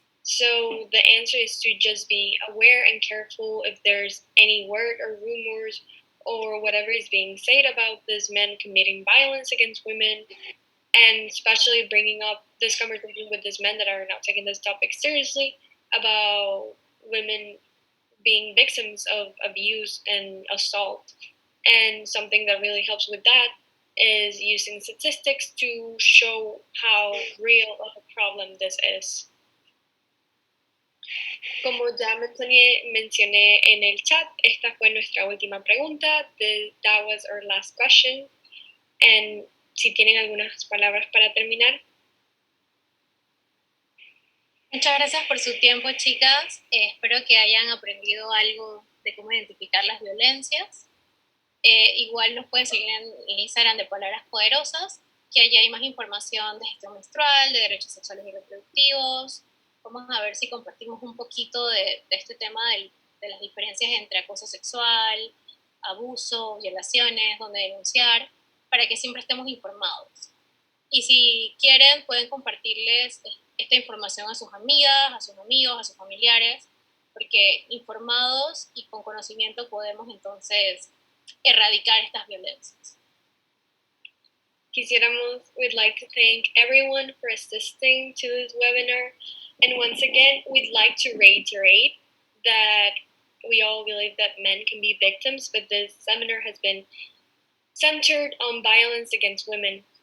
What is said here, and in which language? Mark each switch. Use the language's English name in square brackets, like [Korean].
[English] So the answer is to just be aware and careful if there's any word or rumors or whatever is being said about this men committing violence against women, and especially bringing up this conversation with these men that are not taking this topic seriously about women being victims of abuse and assault. And something that really helps with that is using statistics to show how real of a problem this is. [Spanish] Como ya mencioné en el chat, esta fue nuestra última pregunta. [English] That was our last question. [Spanish] And si tienen algunas palabras para terminar. Muchas gracias por su tiempo, chicas. Espero que hayan aprendido algo de cómo identificar las violencias. Igual nos pueden seguir en Instagram de Palabras Poderosas, que allí hay más información de gestión menstrual, de derechos sexuales y reproductivos. Vamos a ver si compartimos un poquito de este tema de las diferencias entre acoso sexual, abuso, violaciones, dónde denunciar, para que siempre estemos informados. Y si quieren, pueden compartirles esta información a sus amigas, a sus amigos, a sus familiares, porque informados y con conocimiento podemos entonces erradicar estas violencias. [English] We'd like to thank everyone for assisting to this webinar. And once again, we'd like to reiterate that we all believe that men can be victims, but this seminar has been centered on violence against women.